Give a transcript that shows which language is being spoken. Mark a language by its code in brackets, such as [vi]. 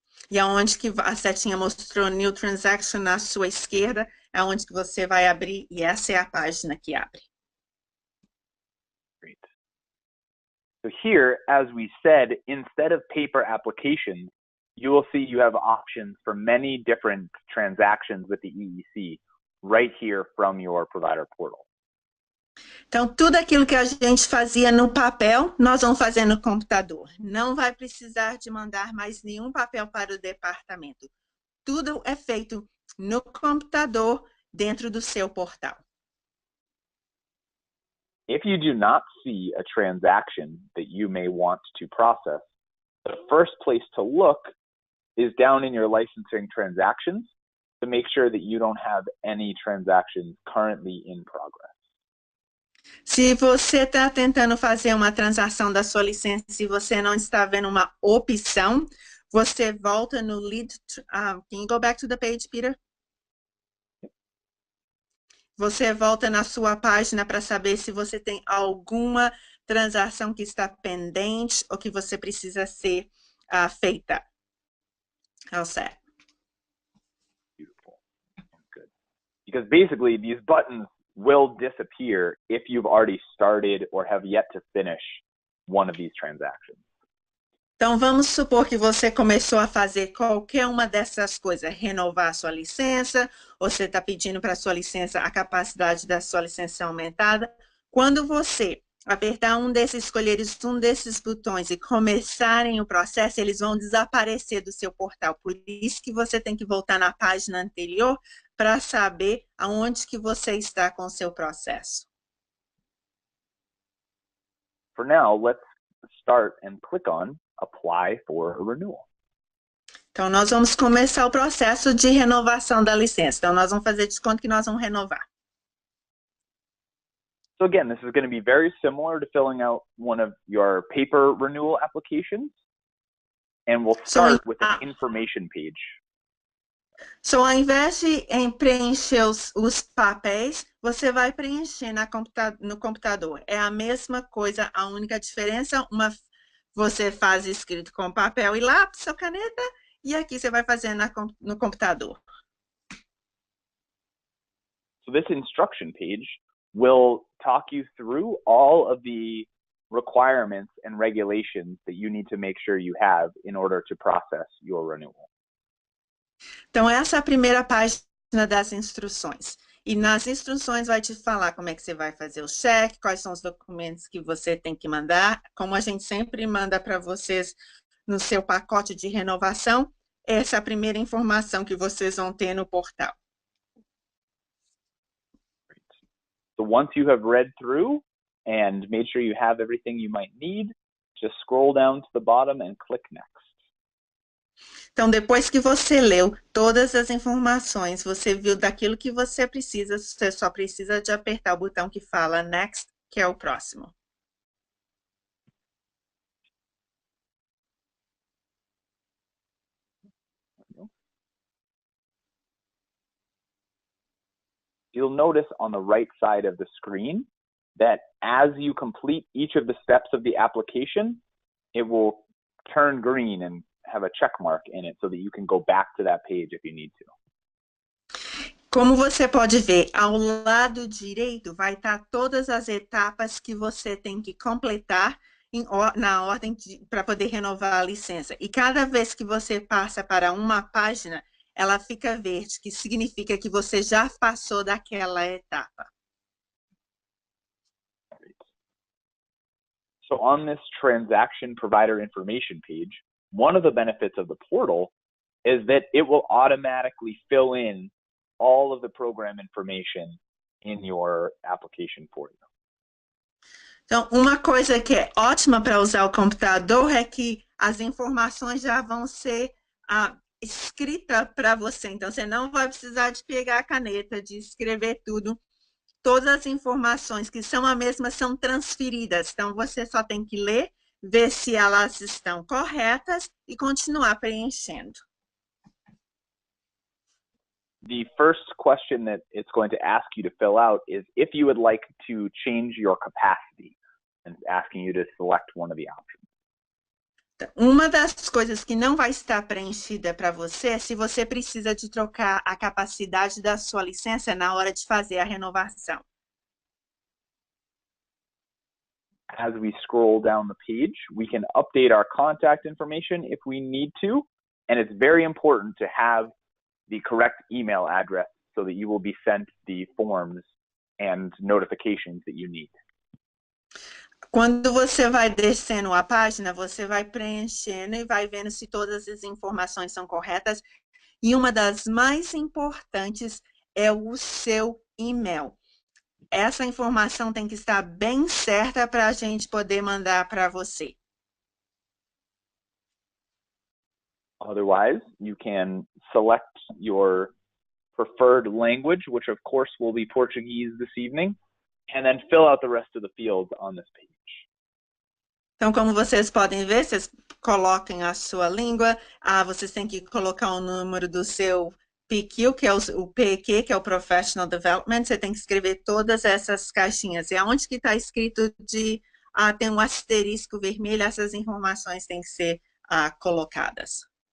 [pt] E aonde que a setinha mostrou New Transaction na sua esquerda, é onde que você vai abrir, e essa é a página que abre. [en] Great. So here, as we said, instead of paper applications, you will see you have options for many different transactions with the EEC. right here from your provider portal. [pt] Então, tudo aquilo que a gente fazia no papel, nós vamos fazer no computador. Não vai precisar de mandar mais nenhum papel para o departamento. Tudo é feito no computador, dentro do seu portal. [en] If you do not see a transaction that you may want to process, the first place to look is down in your licensing transactions to make sure that you don't have any transactions currently in progress. [pt] Se você está tentando fazer uma transação da sua licença e você não está vendo uma opção, você volta no lead. [en] Can you go back to the page, Peter? [pt] Você volta na sua página para saber se você tem alguma transação que está pendente ou que você precisa ser feita. [en] All set. Beautiful. Good. Because basically these buttons will disappear if you've already started or have yet to finish one of these transactions. [pt] Então, vamos supor que você começou a fazer qualquer uma dessas coisas, renovar a sua licença, ou você está pedindo para a sua licença, a capacidade da sua licença aumentada. Quando você apertar escolher um desses botões e começarem o processo, eles vão desaparecer do seu portal. Por isso que você tem que voltar na página anterior para saber aonde que você está com o seu processo. [en] For now, let's start and click on Apply for a Renewal. [pt] Então, nós vamos começar o processo de renovação da licença. Então, nós vamos fazer de conta que nós vamos renovar. [en] So again, this is going to be very similar to filling out one of your paper renewal applications. And we'll start with an information page. [pt] So, ao invés de preencher os papéis, você vai preencher no computador. É a mesma coisa, a única diferença, você faz escrito com papel e lápis ou caneta, e aqui você vai fazer no computador. [en] So this instruction page will talk you through all of the requirements and regulations that you need to make sure you have in order to process your renewal. [pt] Então, essa é a primeira página das instruções. E nas instruções vai te falar como é que você vai fazer o cheque, quais são os documentos que você tem que mandar. Como a gente sempre manda para vocês no seu pacote de renovação, essa é a primeira informação que vocês vão ter no portal. [en] So once you have read through and made sure you have everything you might need, just scroll down to the bottom and click Next. [pt] Então, depois que você leu todas as informações, você viu daquilo que você só precisa de apertar o botão que fala Next, que é o próximo. [en] You'll notice on the right side of the screen that as you complete each of the steps of the application, it will turn green and have a check mark in it so that you can go back to that page if you need to. [pt] Como você pode ver, ao lado direito vai estar todas as etapas que você tem que completar na ordem para poder renovar a licença. E cada vez que você passa para uma página, ela fica verde, que significa que você já passou daquela etapa. [en] So on this transaction provider information page, one of the benefits of the portal is that it will automatically fill in all of the program information in your application for you. [pt] Então, uma coisa que é ótima para usar o computador é que as informações já vão ser escritas para você. Então, você não vai precisar de pegar a caneta, de escrever tudo. Todas as informações que são a mesma são transferidas. Então, você só tem que ler, ver se elas estão corretas e continuar preenchendo. [en] The first question that it's going to ask you to fill out is if you would like to change your capacity, and it's asking you to select one of the options. [pt] Uma das coisas que não vai estar preenchida para você é se você precisa de trocar a capacidade da sua licença na hora de fazer a renovação. [en] As we scroll down the page, we can update our contact information if we need to, and it's very important to have the correct email address so that you will be sent the forms and notifications that you need. [pt] Quando você vai descendo a página, você vai preenchendo e vai vendo se todas as informações são corretas. E uma das mais importantes é o seu e-mail. Essa informação tem que estar bem certa para a gente poder mandar para você. [en] Otherwise, you can select your preferred language, which of course will be Portuguese this evening, and then fill out the rest of the fields on this page. [pt] Então, como vocês podem ver, vocês coloquem a sua língua, vocês têm que colocar o número do seu PQ, que é o PQ, que é o Professional Development, você tem que escrever todas essas caixinhas. E aonde que está escrito tem um asterisco vermelho, essas informações têm que ser colocadas.